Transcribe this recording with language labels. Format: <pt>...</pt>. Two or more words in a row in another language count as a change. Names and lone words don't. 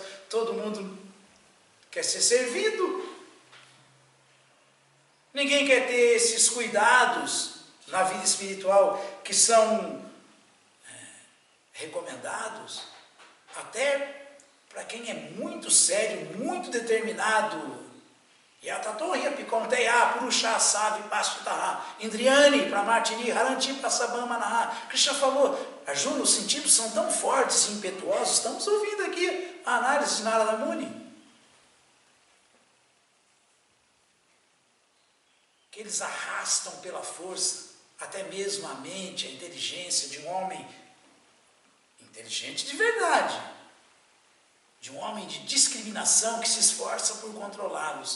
<pt>Todo mundo quer ser servido. Ninguém quer ter esses cuidados na vida espiritual que são recomendados até para quem é muito sério, muito determinado.</pt> <sa>Yatatorya pikonteya purusha savi pastutaha indriani pramartini haranti pasabamanaha.</sa> <pt>Krishna falou, Arjuna, os sentidos são tão fortes e impetuosos. Estamos ouvindo aqui a análise de Narada Muni, que eles arrastam pela força até mesmo a mente, a inteligência de um homem inteligente de verdade, de um homem de discriminação que se esforça por controlá-los.</pt>